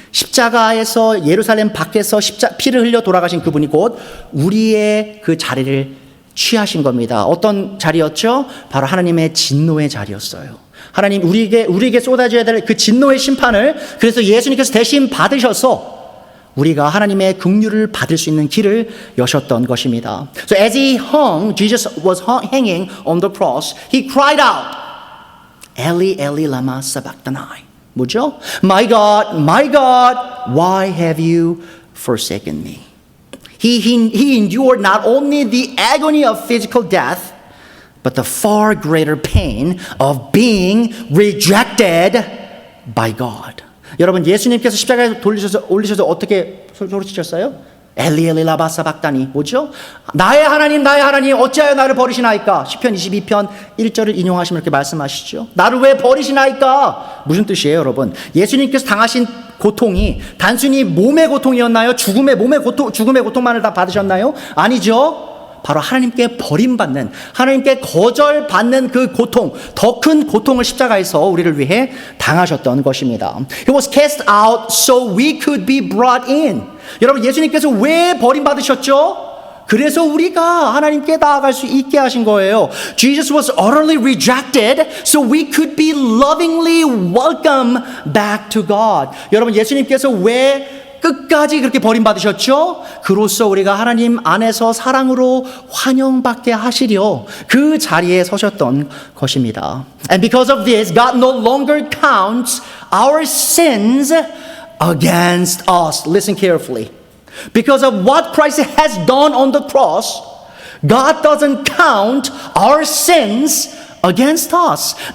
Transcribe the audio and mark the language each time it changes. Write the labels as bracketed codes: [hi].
[ko] 십자가에서 예루살렘 밖에서 피를 흘려 돌아가신 그분이 곧 우리의 그 자리를 취하신 겁니다. 어떤 자리였죠? 바로 하나님의 진노의 자리였어요. 하나님 우리에게 쏟아져야 될 그 진노의 심판을 그래서 예수님께서 대신 받으셔서 우리가 하나님의 긍휼을 받을 수 있는 길을 여셨던 것입니다. [en] So as Jesus was hanging on the cross, he cried out, [arc] Eli, Eli, lama sabachthani. [ko] 뭐죠? [en] My God, why have you forsaken me? He endured not only the agony of physical death, but the far greater pain of being rejected by God. [ko] 여러분, 예수님께서 십자가에 올리셔서 어떻게 소리치셨어요? 엘리 엘리 라마 사박다니. 뭐죠? 나의 하나님 어찌하여 나를 버리시나이까? 시편 22편 1절을 인용하시면 이렇게 말씀하시죠. 나를 왜 버리시나이까? 무슨 뜻이에요, 여러분? 예수님께서 당하신 고통이 단순히 몸의 고통이었나요? 죽음의 고통만을 다 받으셨나요? 아니죠. 바로 하나님께 버림받는, 하나님께 거절받는 그 고통, 더 큰 고통을 십자가에서 우리를 위해 당하셨던 것입니다. [en] He was cast out so we could be brought in. [ko] 여러분, 예수님께서 왜 버림받으셨죠? 그래서 우리가 하나님께 나아갈 수 있게 하신 거예요. [en] Jesus was utterly rejected so we could be lovingly welcome back to God. [ko] 여러분, 예수님께서 왜 끝까지 그렇게 버림받으셨죠? 그로써 우리가 하나님 안에서 사랑으로 환영받게 하시려 그 자리에 서셨던 것입니다. [en] And because of this, God no longer counts our sins against us. Listen carefully. Because of what Christ has done on the cross, God doesn't count our sins against us.